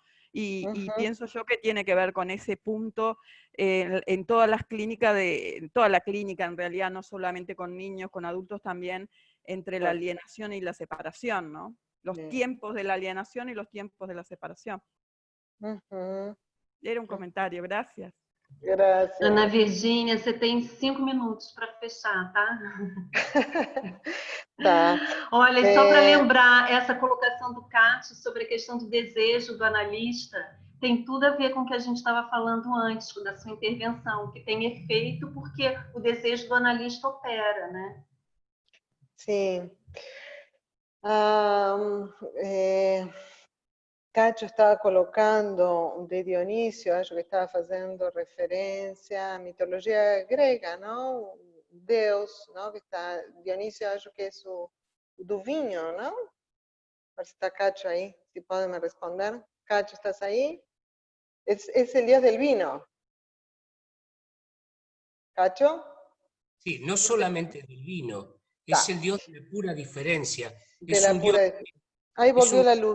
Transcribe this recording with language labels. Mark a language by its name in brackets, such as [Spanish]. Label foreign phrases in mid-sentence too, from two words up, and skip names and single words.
[Spanish] Y pienso yo que tiene que ver con ese punto en todas las clínicas, toda la clínica en realidad, no solamente con niños, con adultos también, entre la alienación y la separación, ¿no? Los tiempos de la alienación y los tiempos de la separación. Era un comentario, gracias. Gracias. [Portuguese] Ana Virgínia, você tem 5 minutos para fechar, tá? Tá. Olha, e só para lembrar, essa colocação do Cássio sobre a questão do desejo do analista tem tudo a ver com o que a gente estava falando antes, da sua intervenção, que tem efeito porque o desejo do analista opera, né? Sim. [Spanish] Cacho estaba colocando de Dionisio, [Portuguese] acho que [Spanish] estaba haciendo referencia a mitología griega, ¿no? Deus, ¿no? [Portuguese] Que está, Dionisio acho que es do vinho, [Spanish] ¿no? A ver si está Cacho ahí, si puede me responder. Cacho, ¿estás ahí? Es el dios del vino. ¿Cacho? Sí, no solamente del vino, es el Dios de la pura diferencia. De la pura diferencia. Ahí volvió la luz.